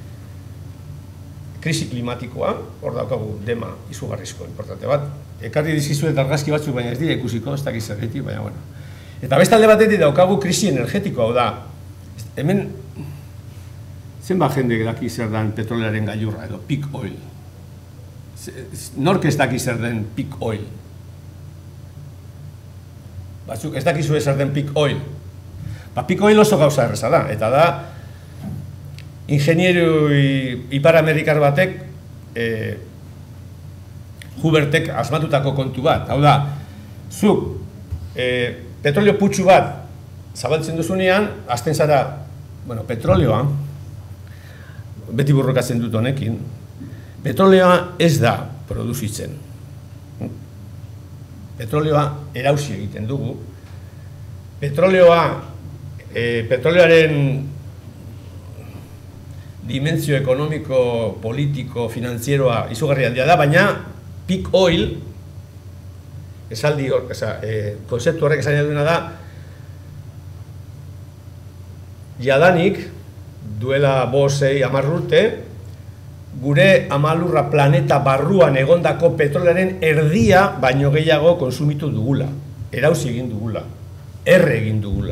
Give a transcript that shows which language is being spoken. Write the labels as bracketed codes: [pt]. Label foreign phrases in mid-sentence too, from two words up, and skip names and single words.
[eu] Krisi klimatikoa, hor daukagu dema izugarrizko importante bat. Ekarri dizkizuet argazki batzuk, baina ez dira ikusiko, ez dakiz zergatik, baina bueno. Eta beste alde batetik daukagu krisi energetikoa, hau da. Hemen, zenbat jende daki zer den petrolearen gailurra edo [en] peak oil. [eu] Nork ez daki zer den [en] peak oil? [eu] Batzuk ez dakizu zer den [en] peak oil. Peak oil [eu] oso gauza erreza da, eta da ingenieru ipar-amerikar batek Hubertek asmatutako kontu bat. Hau da, zuk petrolio putxu bat zabaltzen duzunean, azten zara, petroleoa, beti burrokatzen dut honekin, petroleoa ez da produzitzen. Petroleoa erausi egiten dugu. Petroleoaren dimentsio ekonomiko, politiko, finanzieroa izugarri handia da, baina [en] peak oil, [eu] konzeptu horrek esan duena da, jadanik, duela 5-10 urte, gure amalurra planeta barruan egondako petrolearen erdia baino gehiago konsumitu dugula, erauzi egin dugula, erre egin dugula.